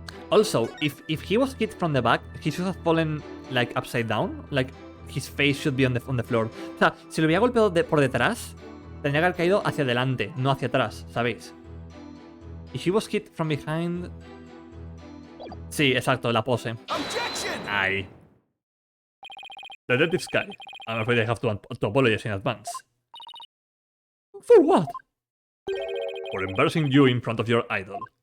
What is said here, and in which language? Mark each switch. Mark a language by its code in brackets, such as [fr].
[en] Also, if he was hit from the back, he should have fallen like upside down, like his face should be on the floor. [es] O sea, si lo hubiera golpeado por detrás, tendría que haber caído hacia adelante, no hacia atrás, ¿sabéis? [en] If he was hit from behind... [es] Sí, exacto, la pose. [en] Objection! [es] Ahí. [en] Detective Sky, I'm afraid I have to apologize in advance. For what? For embarrassing you in front of your idol.